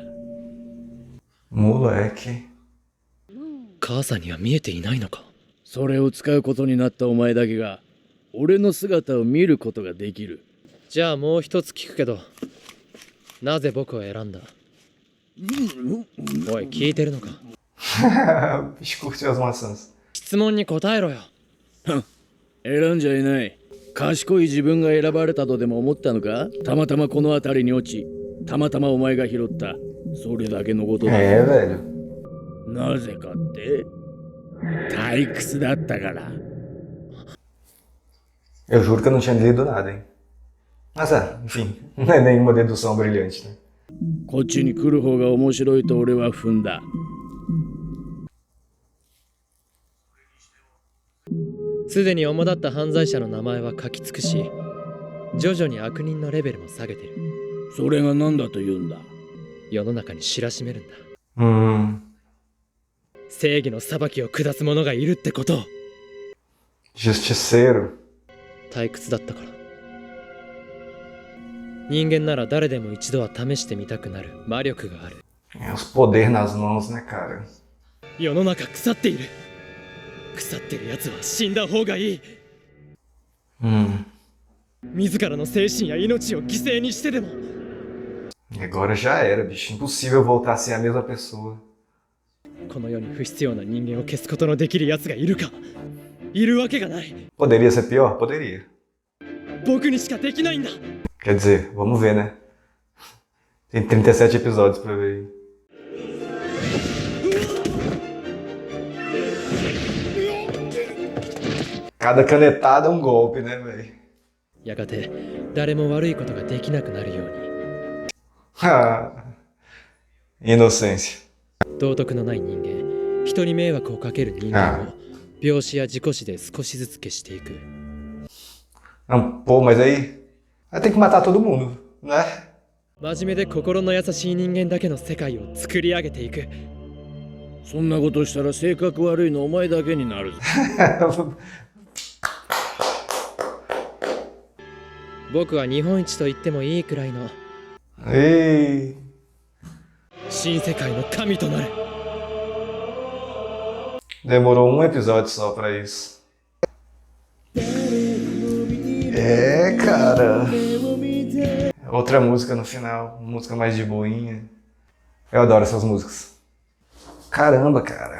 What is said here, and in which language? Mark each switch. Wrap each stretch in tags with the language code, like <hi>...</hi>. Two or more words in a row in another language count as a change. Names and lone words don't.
<pt>Moleque.</pt> <ja>母さんには見えていないのか。それを使うことになったお前だけが俺の姿を見ることができる。じゃあもう一つ聞くけど、なぜ僕を選んだ？おい、聞いてるのか？</ja> <pt>Bicho curtiu as maçãs.</pt> <ja>質問に答えろよ。選んじゃいない。賢い自分が選ばれたとでも思ったのか？たまたまこの辺りに落ち、たまたまお前が拾った。それだけのことだ。</ja> <pt>É, velho.</pt> <ja>なぜかって退屈だったから。</ja> <pt>Eu juro que eu não tinha lido nada, hein? Mas enfim, não é nenhuma dedução brilhante, né?</pt> <ja>こっちに来る方が面白いと俺は踏んだ。すでに主だった犯罪者の名前は書き尽くし、徐々に悪人のレベルも下げてる。それが何だと言うんだ？世の中に知らしめるんだ。正義の裁きを下す者がいるってことを。</ja> <pt>Justiceiro.</pt> <ja>退屈だったから。人間なら誰でも一度は試してみたくなる魔力がある。</ja> <pt>É os poder nas mãos, né, cara?</pt> <ja>世の中腐っている。腐ってる奴は死んだ方がいい。自らの精神や命を犠牲にしてでも。</ja> <pt>E agora já era, bicho. Impossível voltar a ser a mesma pessoa.</pt> <ja>この世に不必要な人間を消すことのできる奴がいるか。いるわけがない。</ja> <pt>Poderia ser pior? Poderia.</pt> <ja>僕にしかできないんだ。</ja> <pt>Quer dizer, vamos ver, né? Tem 37 episódios pra ver aí. Cada canetada é um golpe, né, velho?</pt> <ja>やがて誰も悪いことができなくなるように。</ja> <pt>Inocência.</pt> <ja>道徳のない人間、人に迷惑をかける人間を病死や事故死で少しずつ消していく。</ja> <pt>Não, pô, mas aí tem que matar todo mundo, né?</pt> <ja>真面目で心の優しい人間だけの世界を作り上げていく。そんなことしたら性格悪いのお前だけになるぞ。僕は日本一と言ってもいいくらいの</ja> <pt>Ei.</pt> <ja>新世界の神となる。</ja> <pt>Demorou um episódio só pra isso. É, cara. Outra música no final, música mais de boinha. Eu adoro essas músicas. Caramba, cara.</pt>